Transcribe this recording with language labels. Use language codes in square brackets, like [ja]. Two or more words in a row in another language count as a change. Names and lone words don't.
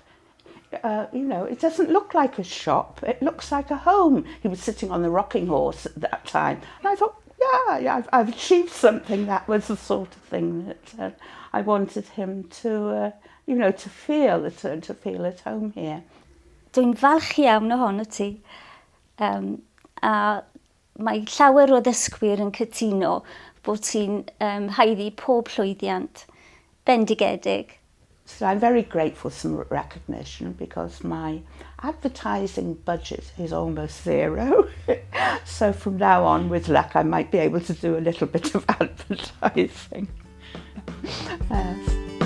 [en] It doesn't look like a shop. It looks like a home." He was sitting on the rocking horse at that time. And I thought, yeah, I've achieved something. That was the sort of thing that I wanted him to, to feel at home here. [cy] Dwi'n falch iawn ohono ti. A mae llawer o ddysgwyr yn cytuno bod ti'n haeddu pob llwyddiant bendigedig. [en] So I'm very grateful for some recognition, because my advertising budget is almost zero. So from now on, with luck, I might be able to do a little bit of advertising.